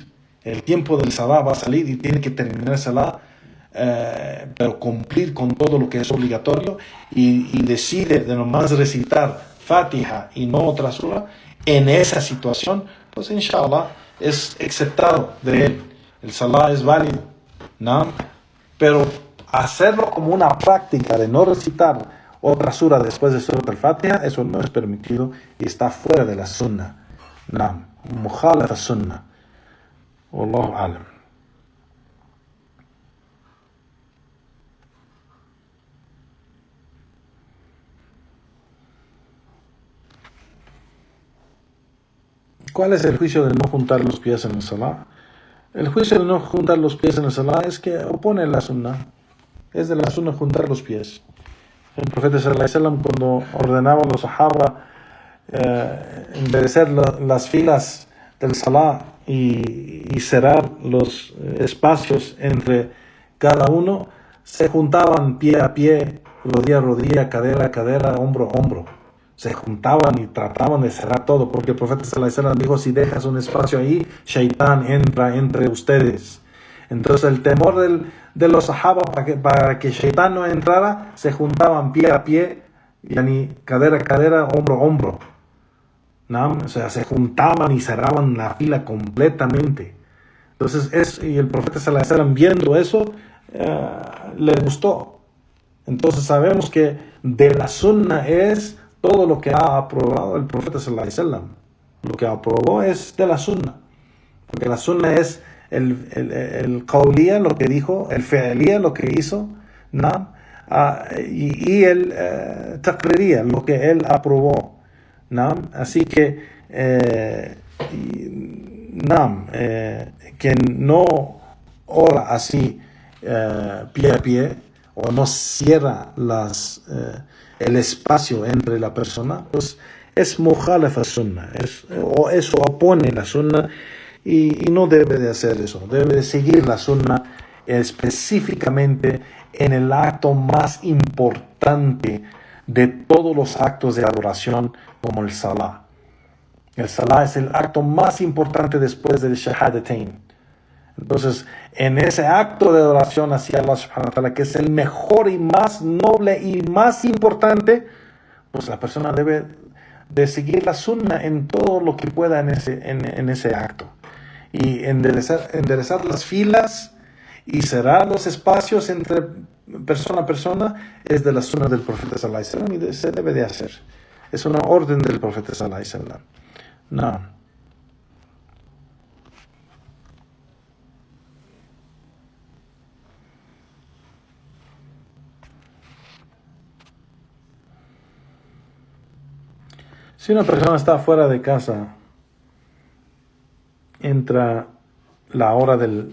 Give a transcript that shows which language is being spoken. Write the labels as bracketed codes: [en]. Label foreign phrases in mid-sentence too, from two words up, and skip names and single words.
[es] El tiempo del Salah va a salir y tiene que terminar el Salah, pero cumplir con todo lo que es obligatorio y decide de nomás recitar Fatiha y no otra sura, en esa situación, pues inshallah es aceptado de él. El Salah es válido, ¿no? Pero hacerlo como una práctica de no recitar otra sura después de Surat al-Fatiha, eso no es permitido y está fuera de la sunnah. [ar] نعم، مخالف السنة. والله أعلم. [es] ¿Cuál es el juicio de no juntar los pies en el Salah? El juicio de no juntar los pies en el Salah es que opone la sunnah. Es de la sunnah juntar los pies. El profeta [ar] صلى الله عليه وسلم, [es] cuando ordenaba a los sahaba enderecer las filas del Salah y cerrar los espacios entre cada uno, se juntaban pie a pie, rodilla a rodilla, cadera a cadera, hombro a hombro. Se juntaban y trataban de cerrar todo, porque el profeta [ar] صلى الله عليه وسلم [es] dijo: si dejas un espacio ahí, Shaitán entra entre ustedes. Entonces el temor de los sahaba para que Shaitán no entrara, se juntaban pie a pie, yani cadera a cadera, hombro a hombro, ¿no? O sea, se juntaban y cerraban la fila completamente. Entonces y el profeta [ar] صلى الله عليه وسلم, [es] viendo eso, le gustó. Entonces sabemos que de la sunnah es todo lo que ha aprobado el profeta [ar] صلى الله عليه وسلم. [es] Lo que aprobó es de la sunnah, porque la sunnah es el qawliya, lo que dijo, el fi'liya, lo que hizo, ¿no? Y el taqririya, lo que él aprobó, ¿no? Así que quien no ora así pie a pie, o no cierra el espacio entre la persona, pues es [ar] مخالف سنة, [es] o eso opone la sunnah, y no debe de hacer eso. Debe de seguir la sunnah específicamente en el acto más importante de todos los actos de adoración, como el Salah. El Salah es el acto más importante después del Shahadatain. Entonces, en ese acto de adoración hacia [ar] الله سبحانه وتعالى, [es] que es el mejor y más noble y más importante, pues la persona debe de seguir la sunnah en todo lo que pueda en ese acto. Y enderezar las filas y cerrar los espacios entre persona a persona es de la sunnah del profeta [ar] صلى الله عليه وسلم, [es] y se debe de hacer. Es una orden del profeta [ar] صلى الله عليه وسلم. [es] No. Si una persona está fuera de casa, entra la hora del